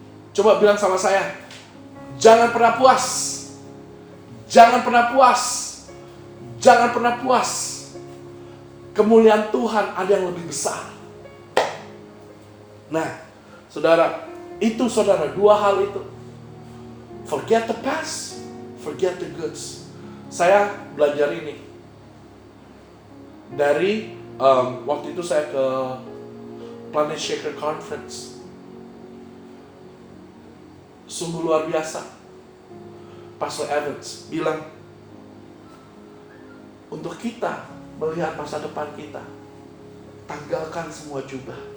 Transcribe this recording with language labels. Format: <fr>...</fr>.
<id>Coba bilang sama saya, jangan pernah puas. Jangan pernah puas. Jangan pernah puas. Kemuliaan Tuhan ada yang lebih besar. Nah, saudara, itu saudara, dua hal itu.</id> <en>Forget the past, forget the goods.</en> <id>Saya belajar ini dari waktu itu saya ke Planet Shaker Conference. Sungguh luar biasa. Pastor Evans bilang, untuk kita melihat masa depan kita, tanggalkan semua jubah.</id>